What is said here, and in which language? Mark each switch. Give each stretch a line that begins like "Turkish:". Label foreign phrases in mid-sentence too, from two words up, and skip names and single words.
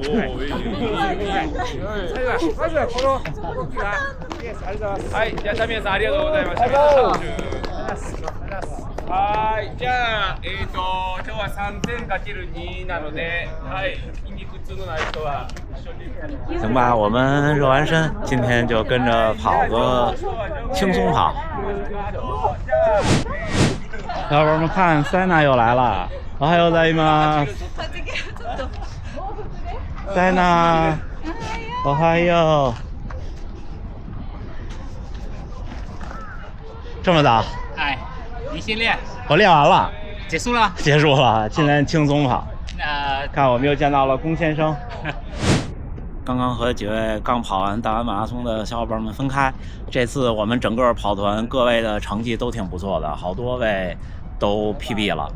Japanese: まずはこの動きがイエス、ありがとうございます。はい、じゃあタミヤさんありがとうございました。はい、じゃあ今日は3000×2なので、はい、筋肉痛のない人は一緒に。
Chinese: 行吧，我们热完身，今天就跟着跑个轻松跑。小伙伴们看，塞纳又来了，
Japanese: おはようございます。塞纳，おはよう。
Chinese: 这么早？哎，你先练，我练完了，结束了。结束了，今天轻松跑。看我们又见到了龚先生。刚刚和几位刚跑完大完马拉松的小伙伴们分开，这次我们整个跑团各位的成绩都挺不错的，好多位都 PB 了。